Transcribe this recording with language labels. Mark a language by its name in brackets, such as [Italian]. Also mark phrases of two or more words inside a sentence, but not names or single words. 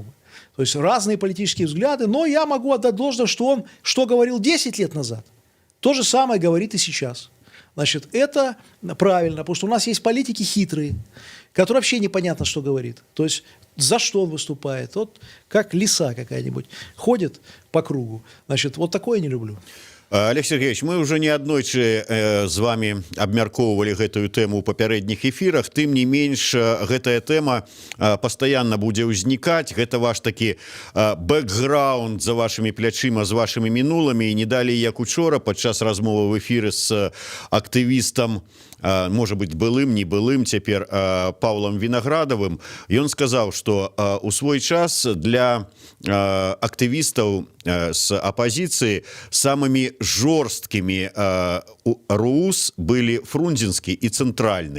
[Russian] То есть разные политические взгляды, но я могу отдать должное, что он, что говорил 10 лет назад, то же самое говорит и сейчас. Значит, это правильно, потому что у нас есть политики хитрые, которые вообще непонятно, что говорит. То есть за что он выступает. Вот как лиса какая-нибудь ходит по кругу. Значит, вот такое я не люблю. [Belarusian] Олег Сергеевич, мы уже неаднойчы з вами абмяркоўвалі гэтую тэму ў папярэдніх эфірах, тым не менш гэтая тэма пастаянна будзе ўзнікаць, гэта ваш такі бэкграунд за вашымі плячыма, з вашымі мінуламі, і не далей як учора падчас размовы в эфіры з актывістам, можа быць былым, не былым цяпер Паўлам Вінаградавым, ён сказаў, што у свой час для актывістаў з апозіцыі самымі жорсткімі РУС былі Фрунзенскі і Цэнтральны.